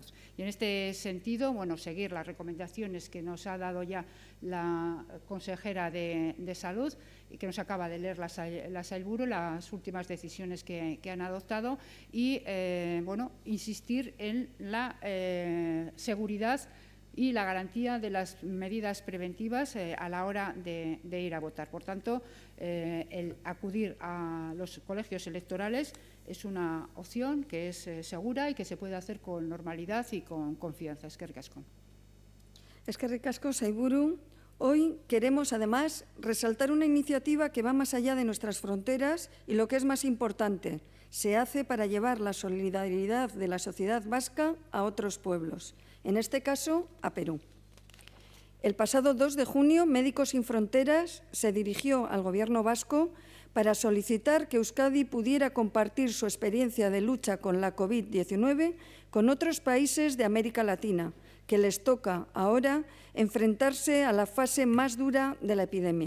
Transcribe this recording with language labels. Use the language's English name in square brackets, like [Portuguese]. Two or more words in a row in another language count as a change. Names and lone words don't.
[Spanish] Y en este sentido, bueno, seguir las recomendaciones que nos ha dado ya la consejera de Salud y que nos acaba de leer la Sailburu, las últimas decisiones que han adoptado y, bueno, insistir en la seguridad y la garantía de las medidas preventivas a la hora de ir a votar. Por tanto, el acudir a los colegios electorales es una opción que es segura y que se puede hacer con normalidad y con confianza. [Basque] Eskerrik asko. Eskerrik asko, Sailburu. [Spanish] Hoy queremos, además, resaltar una iniciativa que va más allá de nuestras fronteras y, lo que es más importante, se hace para llevar la solidaridad de la sociedad vasca a otros pueblos, en este caso a Perú. El pasado 2 de junio, Médicos Sin Fronteras se dirigió al Gobierno vasco para solicitar que Euskadi pudiera compartir su experiencia de lucha con la COVID-19 con otros países de América Latina, que les toca ahora enfrentarse a la fase más dura de la epidemia.